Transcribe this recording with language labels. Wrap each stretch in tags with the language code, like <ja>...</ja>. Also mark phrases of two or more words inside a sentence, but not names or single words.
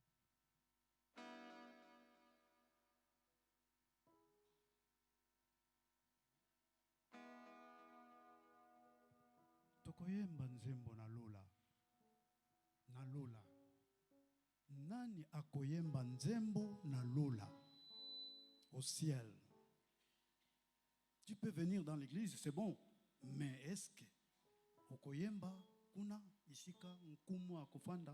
<ln>Tokoyemba nzembo na lola. Na lola. Nani akoyemba nzembo na lola?</ln> <fr>Au ciel. Tu peux venir dans l'église, c'est bon. Mais est-ce que</fr> <ln>okoyemba kuna isika nkumu akufanda?</ln>